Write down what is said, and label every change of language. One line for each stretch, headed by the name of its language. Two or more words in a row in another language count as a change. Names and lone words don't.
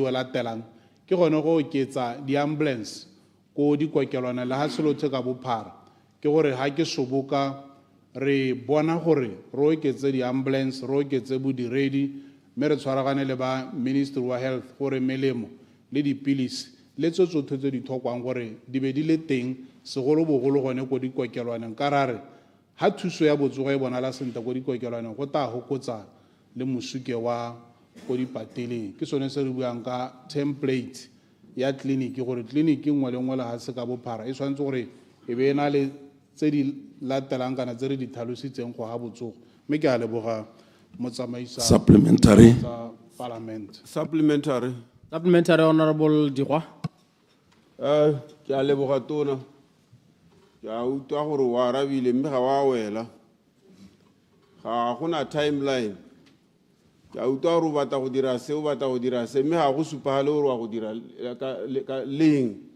Tswana: o latelang ke gone go oketsa di-ambulance ko dikokelwana le ha selothe ka bophara ke gore ha ke soboka re bona gore re oketse di-ambulance re oketse bodiredi mme re tshwaragane le ba ministry wa health gore melemo le dipilisi le tse tsotlhe tse di tlhokwang gore di be di le teng segolobogolo gone ko dikokelwaneng ka rare ha thuso ya botsogo e bonala sentle ko dikokelwaneng go tla gokotsa le mosuke wa ko dipateleng. Ke sone se re buang ka template ya tleliniki gore tleliniki nngwe le nngwe le ga se ka bophara e tshwanetse gore e be na le tse di latelang kana tse re di tlhalositseng go ga botsogo, mme ke a leboga motsamaisa
English: Supplementary. parliament. Supplementary. Supplementary, Honorable Dirwa.
Tswana: Ke a leboga tona. Ke a utlwa gore wa arabile mme ga wa wela. Ga gona timeline. Ke a utlwa gore o batla go dira se o batla go dira se mme ga go supagale gore wa go dira ka leng.